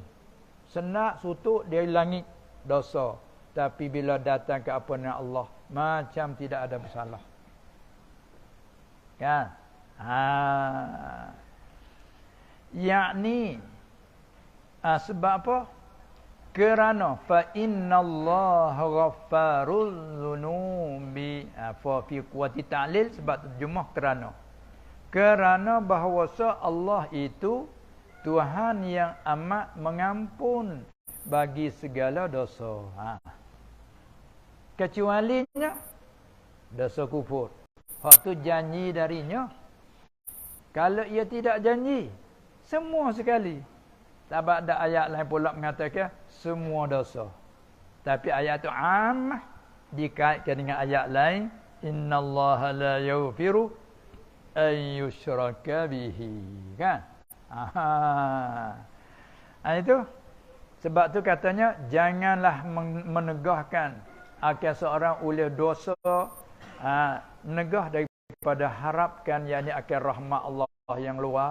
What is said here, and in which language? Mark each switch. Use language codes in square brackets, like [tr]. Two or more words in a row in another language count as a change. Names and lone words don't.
[ms] Senak sutuk dia langit dosa. Tapi bila datang ke ampunan Allah, macam tidak ada bersalah. Kan? Yakni sebab apa? [ar] Kerana فإن الله غفار الذنوب. ففي قوة التعليل, [ms] sebab terjemah kerana bahawasa Allah itu Tuhan yang amat mengampun bagi segala dosa. Kecualinya dosa kufur. Hak tu janji darinya. Kalau ia tidak janji, semua sekali. Sebab ada ayat lain pula mengatakan semua dosa. Tapi ayat itu ammah dikaitkan dengan ayat lain, [ar] إن الله لا يغفر أن يشرك به. [ms] Kan? Itu sebab tu katanya janganlah menegahkan akan seorang oleh dosa, menegah daripada harapkan yakni akan rahmat Allah yang luas.